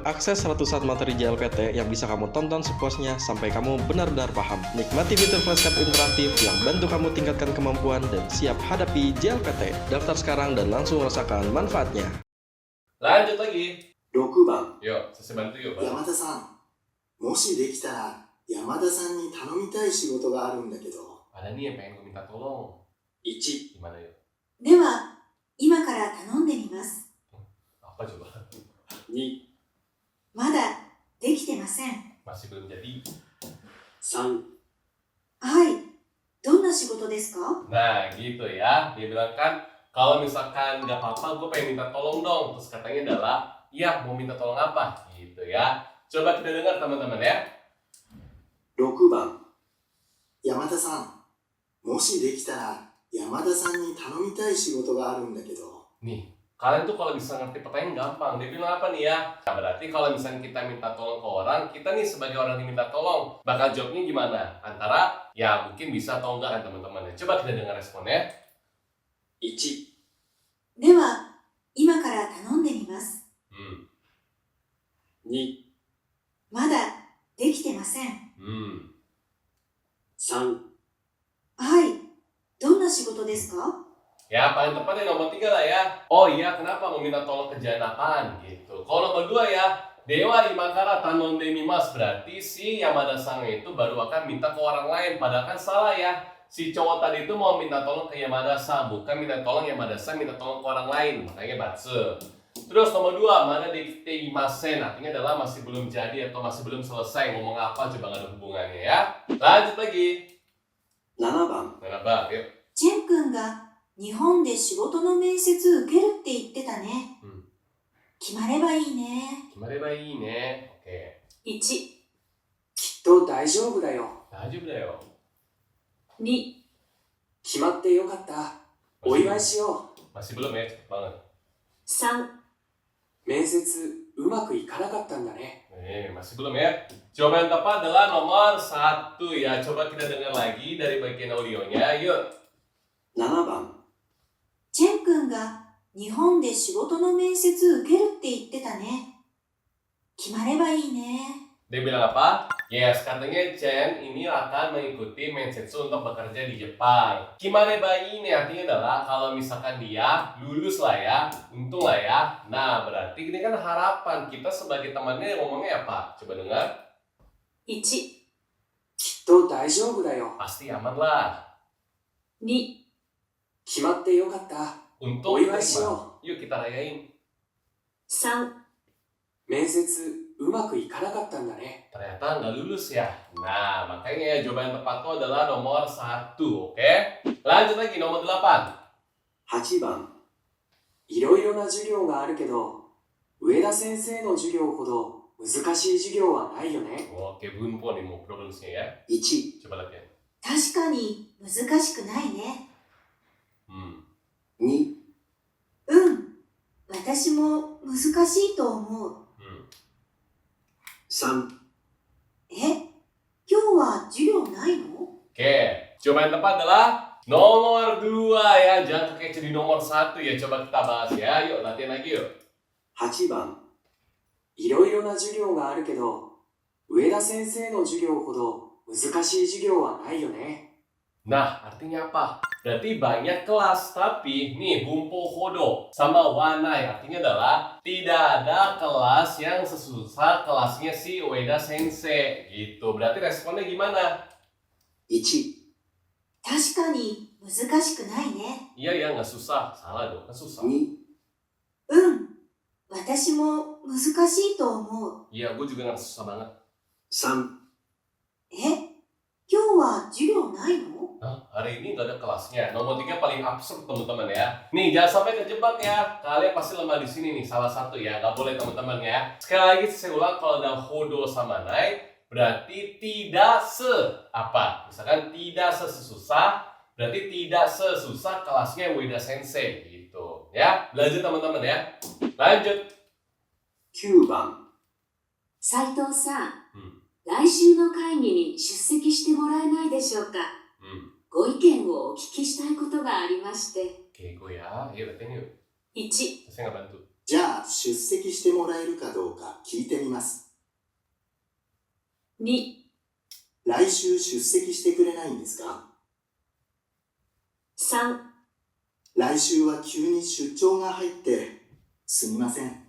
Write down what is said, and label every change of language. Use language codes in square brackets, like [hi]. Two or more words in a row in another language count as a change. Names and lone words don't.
[id] Akses ratusan materi JLPT yang bisa kamu tonton sepuasnya sampai kamu benar-benar paham. Nikmati fitur flashcard interaktif yang bantu kamu tingkatkan kemampuan dan siap hadapi JLPT. Daftar sekarang dan langsung rasakan manfaatnya. Lanjut lagi. [ja] 6番、 [id] Yuk, saya bantu yuk, Bang. [ja] 山田さん、もしできたら山田さんに頼みたい仕事があるんだけど。 [id] Ada nih yang pengen gue minta tolong. [ja] 1、 [id] Gimana yuk? [ja] では、今から頼んでみます。 [id] Apa coba? [ja] 2、まだできてません。 [id] Masih belum jadi. [ja] 3、はい。どんな仕事ですか？ [id] Nah gitu ya. Dia bilang kan kalau misalkan nggak apa-apa gue pengen minta tolong dong. Terus katanya adalah iya mau minta tolong apa gitu ya. Coba kita dengar teman-teman ya. [ja] 6 番、山田さん、もしできたら山田さんに頼みたい仕事があるんだけど。 [id] Nih, kalian tuh kalau bisa ngerti pertanyaan gampang. Dia bilang apa nih ya? Nah, berarti kalau misalnya kita minta tolong ke orang, kita nih sebagai orang yang minta tolong, bakal jawabnya gimana? Antara ya mungkin bisa atau enggak kan teman-teman. Coba kita dengar responnya. [ja] 1、では、今から頼んでみます。 2、まだできてません。 3、はい。どんな仕事ですか？ [id] Ya, paling tepat yang nomor 3 lah ya. Oh iya, kenapa mau minta tolong kerjaan apaan gitu. Kalau nomor 2 ya, [ja] では今から頼んでみます, [id] berarti si Yamada Sang itu baru akan minta ke orang lain. Padahal kan salah ya. Si cowok tadi itu mau minta tolong ke Yamada-san, bukan minta tolong Yamada-san minta tolong ke orang lain, makanya batsu. Terus nomor 2, [ja] まだできてません, [id] artinya adalah masih belum jadi atau masih belum selesai. Ngomong apa coba nggak ada hubungannya ya. Lanjut lagi. [ja] 7番 [id] Mana bang? Yuk. [ja] チェン君が日本で仕事の面接受けるって言ってたね。うん決まればいいね。決まればいいね。Oke. 1、きっと大丈夫だよ。大丈夫だよ。 2、決まってよかった。お祝いしよう。 [id] Masih belum ya, cepet banget. [ja] 3、面接うまくいかなかったんだね。 [id] Masih belum ya. Jawaban yang tepat adalah nomor 1 ya. Coba kita dengar lagi dari bagian audionya. Yuk. [ja] 7 番チェン君が日本で仕事の面接受けるって言ってたね。決まればいいね。 [id] Dia bilang apa? Yes, katanya Chen ini akan mengikuti Mensetsu untuk bekerja di Jepang. [ja] 決まればいい [id] ini artinya adalah kalau misalkan dia lulus lah ya, untung lah ya. Nah, berarti ini kan harapan kita sebagai temannya ngomongnya apa? Coba dengar. [ja] 1、きっと大丈夫だよ。 [id] Pasti aman lah. [ja] 2、決まってよかった。 [id] Untung Oh, kita iya, gimana? Yuk kita rayain. [ja] 3、面接うまくいかなかったんだね。 [id] Ternyata nggak lulus ya. Nah, makanya jawaban yang tepat itu adalah nomor 1, oke? Lanjut lagi, nomor 8. [ja] 8 番いろいろな授業があるけど、上田先生の授業ほど難しい授業はないよね。 [id] Oke, bunpo nih mau pronunciasinya ya. [ja] 1、 [id] Coba latihan. [ja] 確かに難しくないね。 2、うん。私も難しいと思う。 3、え、今日は授業ないの？ [id] Oke, jawaban yang tepat adalah nomor 2 ya. Jangan kekecoh di nomor 1 ya. Coba kita bahas ya. Yuk, latihan lagi yuk. 8 番いろいろな授業があるけど、上田先生の授業ほど難しい授業はないよね。 Nah, artinya apa? Berarti banyak kelas, tapi nih Bumpo Hodo sama Wanai artinya adalah tidak ada kelas yang sesusah kelasnya si Ueda Sensei gitu. Berarti responnya gimana? [ja] 1、確かに難しくないね。 [id] Iya ya, nggak susah. Salah dong, kan susah. [ja] 2、うん。私も難しいと思う。 [id] Iya, gue juga nggak susah banget. [ja] 3、え、今日は授業ないの？ [id] Hah? Hari ini nggak ada kelasnya. Nomor 3 paling absurd teman-teman ya. Nih, jangan sampai kejebak ya. Kalian pasti lemah di sini nih, salah satu ya. Nggak boleh teman-teman ya. Sekali lagi saya ulang, kalau ada Hodo sama Nai, berarti tidak apa? Misalkan tidak sesusah, berarti tidak sesusah kelasnya Ueda Sensei gitu. Ya, lanjut teman-teman ya. Lanjut. [ja] 9 番斉藤さん、うん来週の会議に出席してもらえないでしょうか。ご意見をお聞きしたいことがありまして。 [id] Oke, gue ya. Ayo latihan yuk. [ja] 1、 [id] Saya nggak bantu. [ja] じゃあ出席してもらえるかどうか聞いてみます。 2、来週出席してくれないんですか？ 3、来週は急に出張が入ってすみません。